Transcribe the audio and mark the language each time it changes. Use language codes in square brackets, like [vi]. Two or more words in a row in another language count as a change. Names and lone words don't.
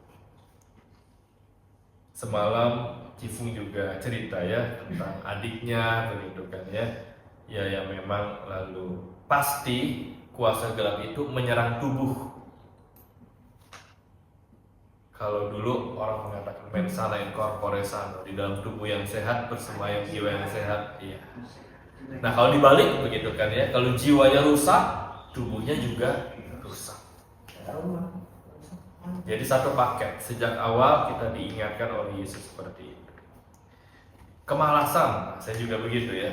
[id] Semalam Cifung juga cerita ya tentang adiknya begitu kan ya. Ya yang memang lalu pasti kuasa gelap itu menyerang tubuh. Kalau dulu orang mengatakan [la] mens sana in corpore sano, [id] di dalam tubuh yang sehat bersemayam jiwa yang sehat. Iya. Nah kalau dibalik begitu kan ya, kalau jiwanya rusak, tubuhnya juga rusak. Jadi satu paket. Sejak awal kita diingatkan oleh Yesus seperti itu. Kemalasan, saya juga begitu ya.